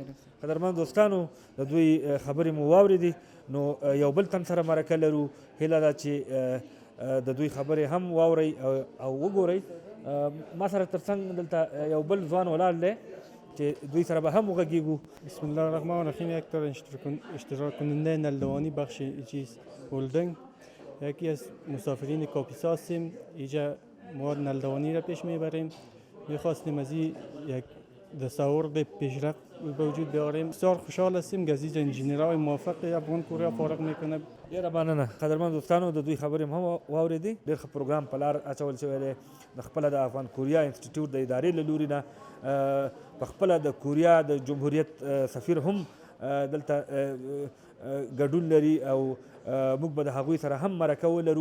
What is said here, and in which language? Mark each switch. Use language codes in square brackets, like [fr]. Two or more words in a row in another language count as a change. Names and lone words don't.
[ps] قدرمن دوستانو، د دوی خبرې مو واورېدې، نو یو بل تن سره مرکه لرو. هیله ده چې د دوی خبرې هم واورئ او وګورئ. ما سره تر څنګ دلته یو بل ځوان ولاړ دی چې دوی سره به هم وغږیږو. [ar] بسم الله الرحمن الرحیم. [fa] یک تا اشتراک کننده نلدوانی بخش چیز هولدینگ، یکی از مسافرین کاپیسا هستیم. اینجا ما نلدوانی را پیش میبریم. میخواستیم از این یک دستاورد پیشرفت به وجود بیاریم. بسیار خوشحال هستیم که از این انجینرهای موفق افغان کوریا فارغ میکنه. [ps] ډېره مننه. قدرمن دوستانو، د دوی خبرې هم واورېدې. ډېر ښه پروګرام په لار اچول شوی دی. د خپله د افغان کوریا انسټیټیوټ د ادارې له لوري نه په خپله د کوریا د جمهوریت سفیر هم دلته ګډون لري او موږ به د هغوی سره هم مرکه ولرو.